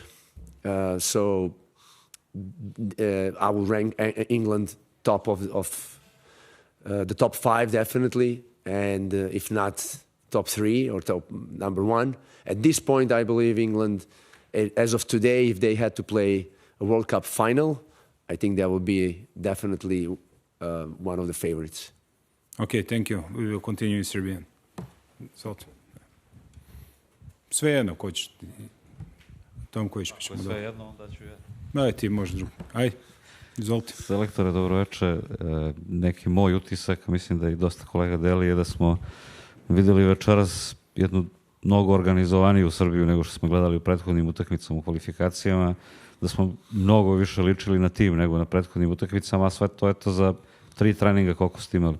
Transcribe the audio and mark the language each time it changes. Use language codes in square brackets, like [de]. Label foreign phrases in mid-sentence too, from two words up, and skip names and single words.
[en] So I will rank England top of the top 5 definitely, and if not top 3 or top number 1. At this point, I believe England, as of today, if they had to play a World Cup final, I think that would be definitely one of the favorites. Okay, thank you. We will continue in Serbian. [sr] Svejedno, ko ćeš. Tom koji ćeš. Svejedno, onda ću ja. Daj ti možeš drugo. Ajde, izvolite. Selektore, dobroveče. Neki moj utisak, mislim da i dosta kolega deli, je da smo videli večeras jednu mnogo organizovaniju Srbiju nego što smo gledali u prethodnim utakmicama u kvalifikacijama, da smo mnogo više ličili na tim nego na prethodnim utakmicama, a sve to eto za 3 treninga koliko ste imali.